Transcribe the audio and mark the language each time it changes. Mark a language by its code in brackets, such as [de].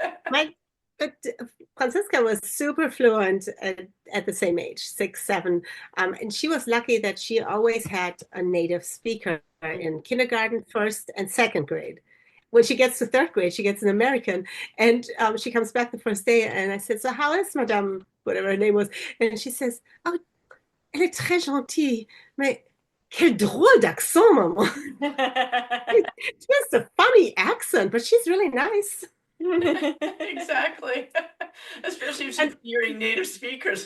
[en] But Francisca was super fluent at the same age, 6, 7. And she was lucky that she always had a native speaker in kindergarten, first and second grade. When she gets to third grade, she gets an American, and she comes back the first day, and I said, so how is Madame, whatever her name was? And she says, oh, [fr] elle est très gentille, mais quel drôle d'accent, maman. [en] She has a funny accent, but she's really nice. Exactly. Especially if she's And hearing native speakers.